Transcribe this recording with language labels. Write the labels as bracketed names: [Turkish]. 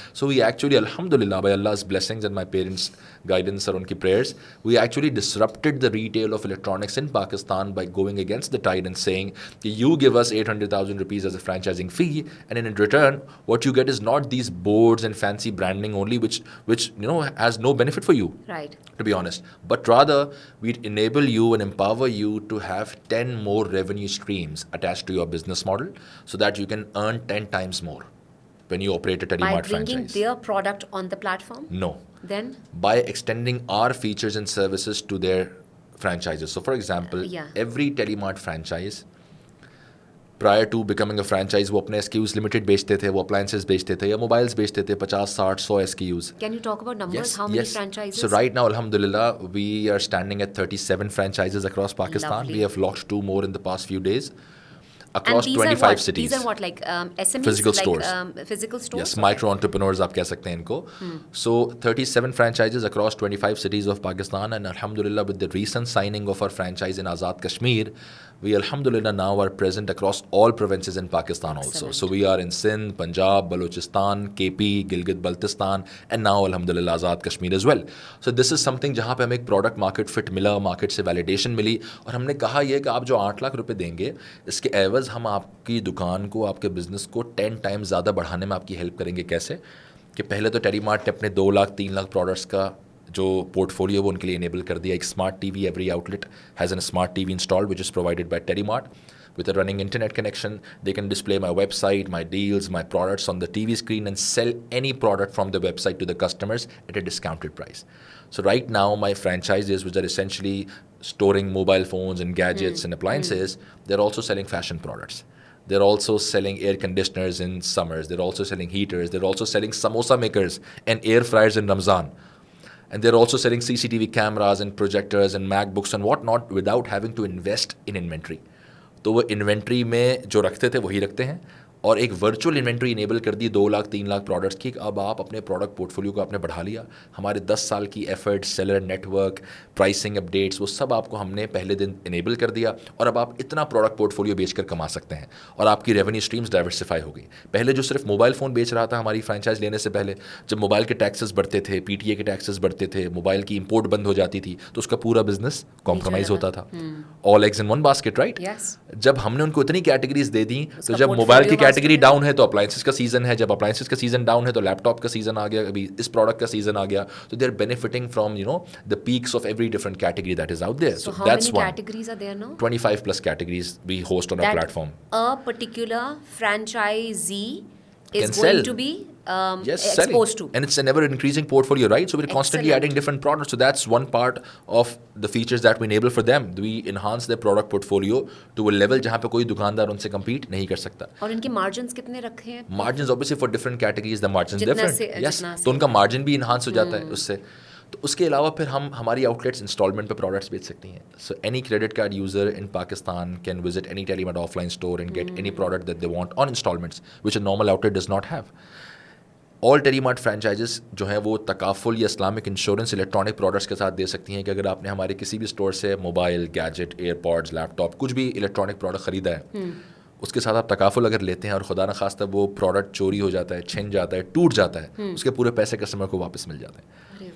[English] so we actually الحمد للہ by Allah's blessings and my parents guidance [Urdu] اور ان کی [English] Prayers, we actually disrupted the retail of electronics in Pakistan by going against the tide and seeing کہ you give us 800,000 rupees as a franchising fee, and in return what you get is not these boards and fancy branding only which has no benefit for you, right, to be honest, but rather we'd enable you and empower you to have 10 more revenue streams attached to your business model so that you can earn 10 times more when you operate a Teddy by Mart franchise. bringing their product on the platform? No. Then? By extending our features and services to their franchises. So for example, every Teddy Mart franchise, prior to becoming a franchise, [Urdu] وہ اپنے SKUs limited بیچتے تھے, [English] وہ appliances بیچتے تھے یا موبائلس بیچتے تھے 50, 60, 100 SKUs. Can you talk about numbers? How many franchises? So right now, alhamdulillah, we are standing at 37 franchises across Pakistan. Lovely. We have launched 2 more in the past few days. across And these 25 are what? cities. These are what, like SMEs? Physical like, stores. Physical stores? Yes, micro entrepreneurs [Urdu] آپ کہہ سکتے ہیں ان کو. [English] So 37 franchises across 25 cities of Pakistan, and alhamdulillah with the recent signing of our franchise in Azad Kashmir, we alhamdulillah now are present across all provinces in Pakistan also. Excellent. So we are in Sindh, Punjab, Balochistan, KP, Gilgit Baltistan, and now alhamdulillah Azad Kashmir as well. So this is something [Urdu] جہاں پہ ہمیں ایک product market fit ملا, market سے validation ملی, اور ہم نے کہا یہ کہ آپ جو 8 لاکھ روپے دیں گے اس کے عوض ہم آپ کی دکان کو, آپ کے بزنس کو 10 ٹائم زیادہ بڑھانے میں آپ کی ہیلپ کریں گے. کیسے کہ پہلے تو ٹیلی مارٹ نے اپنے 2 لاکھ 3 لاکھ پروڈکٹس کا جو پورٹ فولیو وہ ان کے لیے انیبل کر دیا. ایک smart T V, [English] Every outlet has an smart T V installed which is provided by Telemart. With a running internet connection, they can display my website, my deals, my products on the TV screen and sell any product from the website to the customers at a discounted price. So right now, my franchises, which are essentially storing mobile phones and gadgets and appliances, they're also selling fashion products. They're also selling air conditioners in summers. They're also selling heaters. They're also selling samosa makers and air fryers in Ramzan. And they're also selling CCTV cameras and projectors and MacBooks and whatnot without having to invest in inventory. [Urdu] تو وہ inventory میں جو رکھتے تھے وہی رکھتے ہیں, اور ایک ورچوئل انوینٹری انیبل کر دی 2 لاکھ 3 لاکھ پروڈکٹس کی. اب آپ اپنے پروڈکٹ پورٹ فولیو کو آپ نے بڑھا لیا. ہمارے 10 سال کی effort, seller net work, pricing updates, وہ سب آپ کو ہم نے پہلے دن انیبل کر دیا, اور اب آپ اتنا پروڈکٹ پورٹ فولیو بیچ کر کما سکتے ہیں, اور آپ کی ریونیو اسٹریمز ڈائیورسفائی ہو گئی. پہلے جو صرف موبائل فون بیچ رہا تھا ہماری فرینچائز لینے سے پہلے, جب موبائل کے ٹیکسز بڑھتے تھے, پی ٹی اے کے ٹیکسز بڑھتے تھے, موبائل کی امپورٹ بند ہو جاتی تھی, تو اس کا پورا بزنس کمپرومائز ہوتا تھا. [English] All eggs in one basket, right. [Urdu] جب ہم نے ان کو اتنی کیٹیگریز دے دیں, تو جب موبائل کی کیٹیگری ڈاؤن ہے تو اپلائنسز کا سیزن ہے, جب اپلائنسز کا سیزن ڈاؤن ہے تو لیپ ٹاپ کا سیزن آ گیا, ابھی اس پروڈکٹ کا سیزن آ گیا, تو [English] They are benefiting from the peaks of every different category that is out there. So how many categories are there now? 25 plus categories we host on our platform. A particular franchisee is Can going sell. to be Yes, exposed to. And it's an ever increasing portfolio, right? So we're constantly adding different products. So that's one part of the features that we enable for them. We enhance their product portfolio to a level [Urdu] جہاں پہ کوئی دکاندار ان سے compete نہیں کر سکتا. اور ان کے margins کتنے رکھے ہیں؟ [English] Margins obviously for different categories the margins different. [Urdu] Yes, تو ان کا margin بھی enhance ہو جاتا ہے اس سے. تو اس کے علاوہ پھر ہم ہماری آؤٹ لیٹس انسٹالمنٹ پہ پروڈکٹس بیچ سکتی ہیں. [English] So any credit card user in Pakistan can visit any Telemart offline store and get any product that they want on instalments which a normal outlet does not have. [Urdu] All tele mart franchises جو ہیں وہ تکافل یا Islamic insurance electronic products کے ساتھ دے سکتی ہیں کہ اگر آپ نے ہمارے کسی بھی اسٹور سے موبائل, گیجٹ, ایئر پوڈز, لیپ ٹاپ, کچھ بھی الیکٹرانک پروڈکٹ خریدا ہے, اس کے ساتھ آپ تکافل اگر لیتے ہیں اور خدا نخواستہ وہ پروڈکٹ چوری ہو جاتا ہے, چھن جاتا ہے, ٹوٹ جاتا ہے, اس کے پورے پیسے کسٹمر کو واپس مل جاتے ہیں.